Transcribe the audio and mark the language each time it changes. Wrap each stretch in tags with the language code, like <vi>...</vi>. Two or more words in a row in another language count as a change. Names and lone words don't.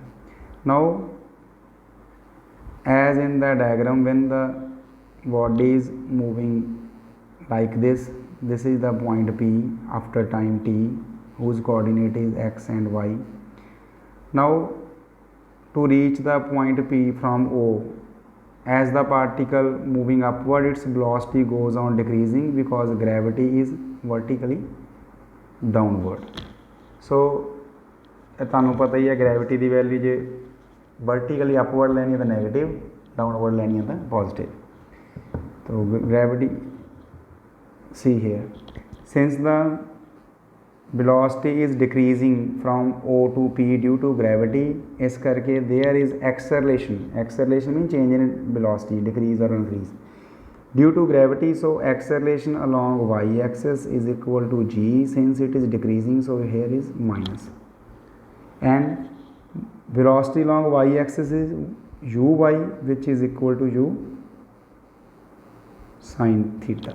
<en>now as in the diagram, when the body is moving like this, this is the point P after time t whose coordinate is x and y. now to reach the point P from O, as the particle moving upward its velocity goes on decreasing because gravity is vertically downward.</en> <pa>so ਤੁਹਾਨੂੰ ਪਤਾ ਹੀ ਹੈ ਗ੍ਰੈਵਿਟੀ ਦੀ ਵੈਲਿਊ ਜੇ</pa> <en>vertically upward</en> <pa>ਲੈਣੀ ਹੈ ਤਾਂ ਨੈਗੇਟਿਵ, ਡਾਊਨਵਰਡ ਲੈਣੀ ਹੈ ਤਾਂ ਪੋਜ਼ਿਟਿਵ।</pa> <en>ਤਾਂ ਗ੍ਰੈਵਿਟੀ see here, since the velocity is decreasing from O to P due to gravity,</en> <hi>इस करके</hi> <en>there is acceleration means change in velocity, decrease or increase due to gravity. So acceleration along y axis is equal to g, since it is decreasing, so here is minus, and velocity along y axis is uy, which is equal to u sin theta.</en>